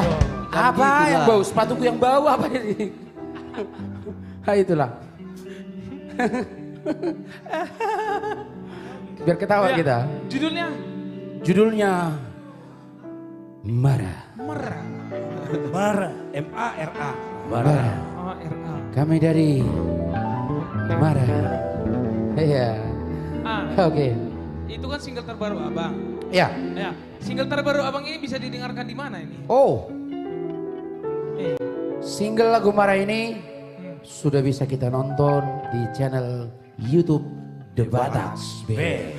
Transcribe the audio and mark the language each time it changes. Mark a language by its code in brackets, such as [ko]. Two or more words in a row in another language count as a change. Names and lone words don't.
[id] apa yang bau? Sepatuku yang bau apa ini? Itulah. Biar ketawa Ya, kita. Judulnya? Judulnya Marah. Marah. Marah. M-A-R-A. Marah. A-R-A. Kami dari Marah. Iya. Oke. Itu kan single terbaru Abang. Ya. Ya, single terbaru Abang ini bisa didengarkan di mana ini? Oh. Single lagu Marah ini sudah bisa kita nonton di channel YouTube The Bataks Band.